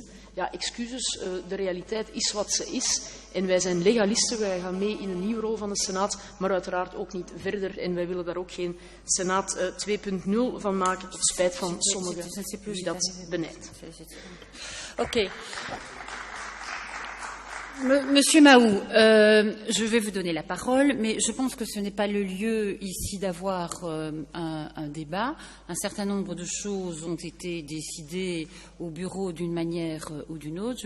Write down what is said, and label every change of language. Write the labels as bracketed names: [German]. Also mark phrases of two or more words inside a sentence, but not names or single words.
[Dutch] Ja, excuses, de realiteit is wat ze is. En wij zijn legalisten, wij gaan mee in een nieuwe rol van de Senaat, maar uiteraard ook niet verder. En wij willen daar ook geen Senaat 2.0 van maken, tot spijt van sommigen die dat benijden. Oké. [French] Monsieur Mahou, je vais vous donner la parole, mais je pense que ce n'est pas le lieu ici d'avoir un débat. Un certain nombre de choses ont été décidées au bureau d'une manière ou d'une autre.